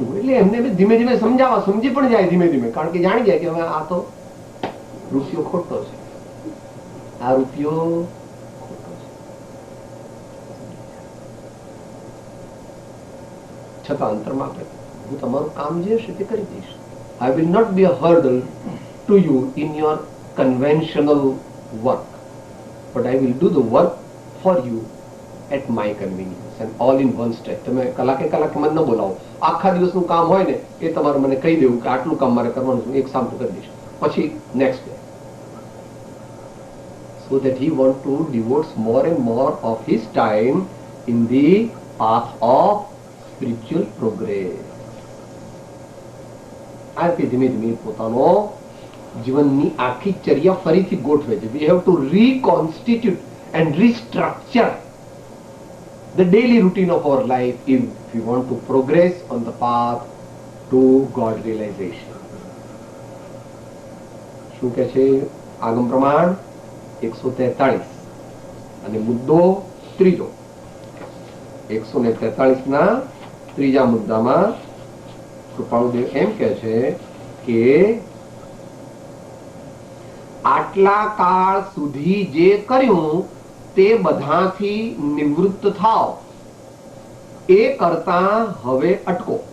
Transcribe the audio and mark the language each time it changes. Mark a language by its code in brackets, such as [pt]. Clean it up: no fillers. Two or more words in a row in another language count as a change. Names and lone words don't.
[gu] એટલે એમને ધીમે ધીમે સમજાવવા, સમજી પણ જાય ધીમે ધીમે. કારણ કે જાણી જાય કે હવે આ તો રૂપિયો ખોટો છે, આ રૂપિયો ખોટો છે. છતાં અંતરમાં હું તમારું કામ જે હશે તે કરી દઈશ. [en] I will not be a hurdle to you in your conventional work, but I will do the work for you at my convenience and all in one stretch. [gu] તમે કલાકે મને ન બોલાવો. આખા દિવસનું કામ હોય ને એ તમારે મને કહી દેવું કે આટલું કામ મારે કરવાનું છે, એક સામતું કરી દઈશ, પછી [en] next day. So that he want to devote more and more of his time in the path of spiritual progress. [gu] આ રીતે ધીમે ધીમે પોતાનો જીવનની આખી ચર્યા ફરીથી ગોઠવે છે. [en] We have to reconstitute and restructure the daily routine of our life if we want to progress on the path to God realization. [gu] શું કહે છે આગમ પ્રમાણ 143 અને મુદ્દો ત્રીજો. 143 ના ત્રીજા મુદ્દામાં કૃપાળુદેવ એમ કહે છે કે આટલા કાળ સુધી જે કર્યું તે બધાથી નિવૃત્ત થાવ, એ કરતા હવે અટકો.